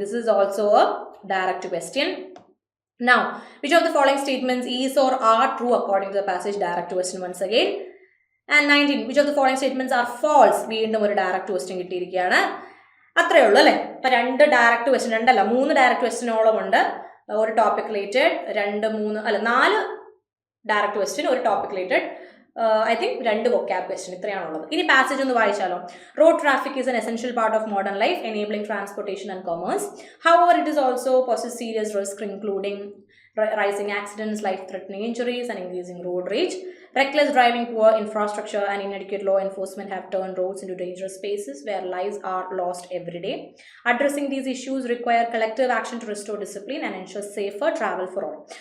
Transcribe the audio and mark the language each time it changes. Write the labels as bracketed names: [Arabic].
[English] This is also a direct question. Now, which of the following statements is or are true according to the passage? Direct question once again. And 19, which of the following statements are false? [Malayalam] വീണ്ടും ഒരു direct question കിട്ടിയിരിക്കുകയാണ്. അത്രയേ ഉള്ളൂ അല്ലേ? അപ്പം 2 direct question, 3 direct ക്വസ്റ്റ്യനോളം ഉണ്ട്. ഒരു topic related, 4 direct question, ഒരു topic related, I think 2 വൊക്കാബ് question. ഇത്രയാണുള്ളത്. ഇനി പാസേജ് ഒന്ന് വായിച്ചാലോ. [English] Road traffic is an essential part of modern life, enabling transportation and commerce. However, it is also poses serious risk, including rising accidents, life-threatening injuries, and increasing road rage. Reckless driving, poor infrastructure, and inadequate law enforcement have turned roads into dangerous spaces where lives are lost every day. Addressing these issues require collective action to restore discipline and ensure safer travel for all.